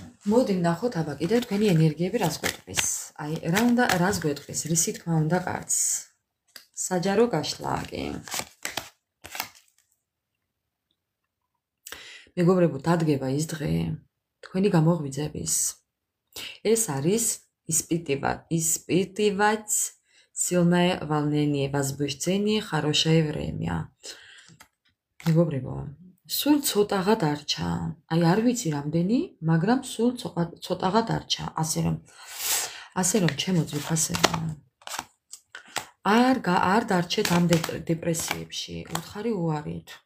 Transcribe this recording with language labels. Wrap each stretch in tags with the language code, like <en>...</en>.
<ka>მოდი ვნახოთ აბა კიდე თქვენი ენერგიები რას გვეტყვის. აი, რას გვეტყვის, რისი თქმა უნდა კარგს. საჯარო გაშლა კი. მეგობრებო, დადგება ის დღე თქვენი გამოღვიძების. ეს არის</ka> <ru>испытывать сильное волнение, возбуждение, хорошее время.</ru> <ka>მეგობრებო, სულ ცოტაღა დარჩა. აი არ ვიცი რამდენი, მაგრამ სულ ცოტაღა დარჩა. ასე რომ ჩემო ძვირფასებო. არ დარჩეთ ამ დეპრესიებში. უთხარი უარით.</ka>